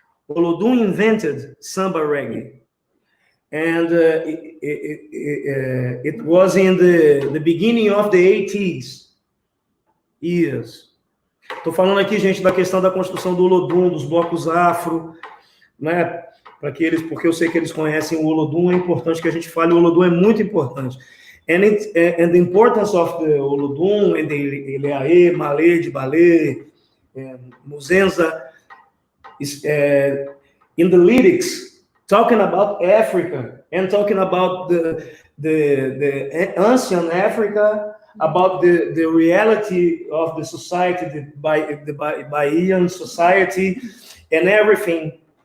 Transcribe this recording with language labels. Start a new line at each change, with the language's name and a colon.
English: Olodum invented samba reggae, and it was in the beginning of the 80s years.
Portuguese: Estou falando aqui, gente, da questão da construção do Olodum, dos blocos afro, né? Porque eu sei que eles conhecem o Olodum, é importante que a gente fale, o Olodum é muito importante.
English: And the importance of the Olodum and the Eleaê, Malê, de Balê, Muzenza, is in the lyrics, talking about Africa and talking about the ancient Africa, about the reality of the society, the Bahian society, and everything.